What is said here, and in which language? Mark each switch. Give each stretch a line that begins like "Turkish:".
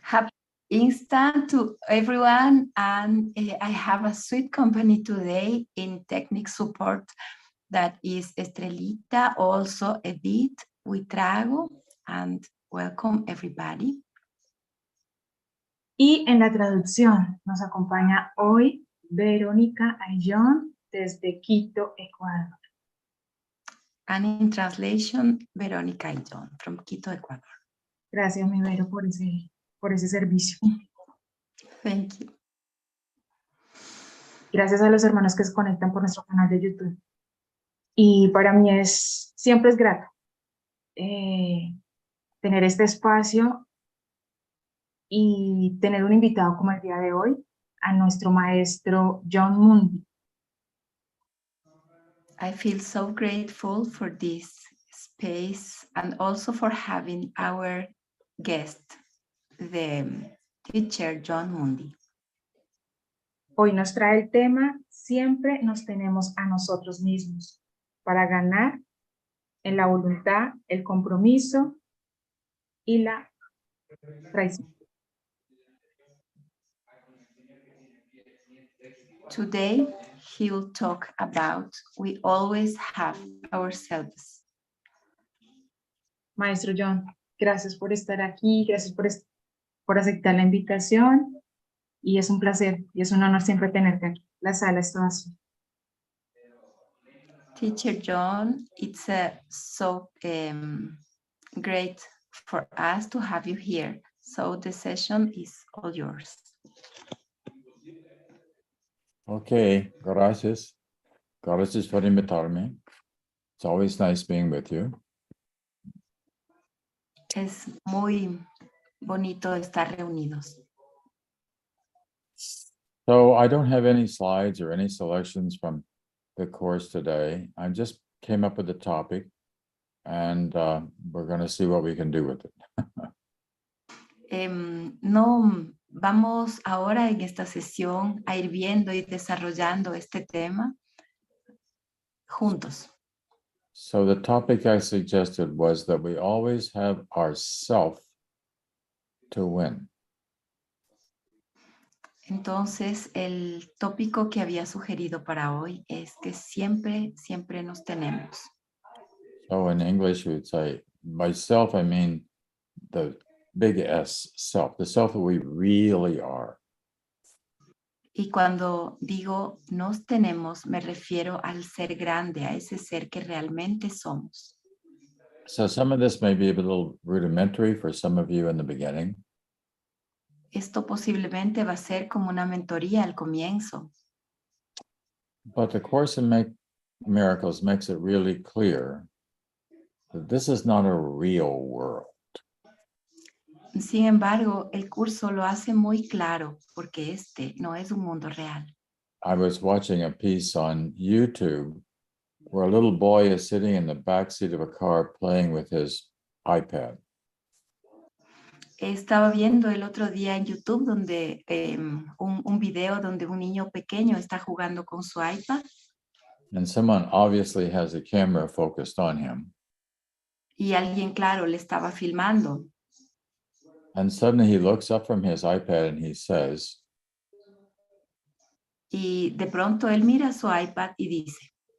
English: happy instant to everyone, and I have a sweet company today in technical support, that is Estrellita, also Edith Huitrago, and welcome everybody.
Spanish: Y en la traducción nos acompaña hoy Verónica Ayllón desde Quito, Ecuador.
English: And in translation, Verónica Ayllón from Quito, Ecuador.
Spanish: Gracias, mi Vero, por ese servicio.
English: Thank you.
Spanish: Gracias a los hermanos que se conectan por nuestro canal de YouTube. Y para mí siempre es grato tener este espacio y tener un invitado como el día de hoy, a nuestro maestro Jon Mundy.
English: I feel so grateful for this space and also for having our guest, the teacher Jon Mundy.
Spanish: Hoy nos trae el tema Siempre nos tenemos a nosotros mismos para ganar en la voluntad, el compromiso y la traición.
English: Today, he will talk about we always have ourselves.
Spanish: Maestro Jon, gracias por estar aquí, gracias por aceptar la invitación y es un placer y es un honor siempre tenerte aquí. La sala es toda suya.
English: Teacher Jon, it's so great for us to have you here. So the session is all yours.
Spanish: Okay, gracias. Gracias por invitarme.
English: It's always nice being with you.
Spanish: Es muy bonito estar reunidos.
English: So I don't have any slides or any selections from the course today. I just came up with the topic and we're going to see what we can do with it.
Spanish: No vamos ahora en esta sesión a ir viendo y desarrollando este tema juntos.
English: So the topic I suggested was that we always have ourself to win.
Spanish: Entonces, el tópico que había sugerido para hoy es que siempre nos tenemos.
English: So in English, we would say, by self, I mean the big S, self, the self that we really are.
Spanish: Y cuando digo nos tenemos, me refiero al ser grande, a ese ser que realmente somos.
English: So some of this may be a little rudimentary for some of you in the beginning.
Spanish: Esto posiblemente va a ser como una mentoría al comienzo.
English: But the Course in Miracles makes it really clear that this is not a real world.
Spanish: Sin embargo, el curso lo hace muy claro porque este no es un mundo real.
English: I was watching a piece on YouTube where a little boy is sitting in the back seat of a car playing with his iPad.
Spanish: Estaba viendo el otro día en YouTube donde un video donde un niño pequeño está jugando con su iPad
English: And someone obviously has a camera focused on him.
Spanish: y alguien, claro, le estaba filmando.
English: And suddenly he looks up from his iPad and he says,
Spanish: Y de pronto él mira su iPad y dice,